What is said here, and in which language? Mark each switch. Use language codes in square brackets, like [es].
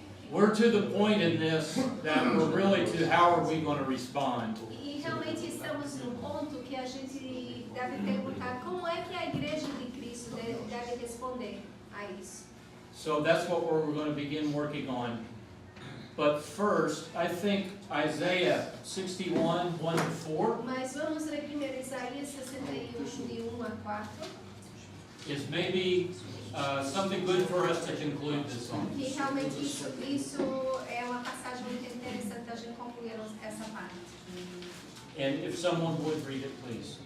[en] We're to the point in this that we're really to how are we going to respond? [pt] E realmente estamos no ponto que a gente deve perguntar como é que a igreja de Cristo deve responder a isso. [en] So that's what we're going to begin working on. But first, I think Isaiah 61, 1 to 4 [pt] Mas vamos ler primeiro Isaías 61, de 1 a 4. [en] is maybe something good for us to conclude this on. [pt] Que realmente isso é uma passagem muito interessante da gente concluir essa parte. [en] And if someone would read it, please.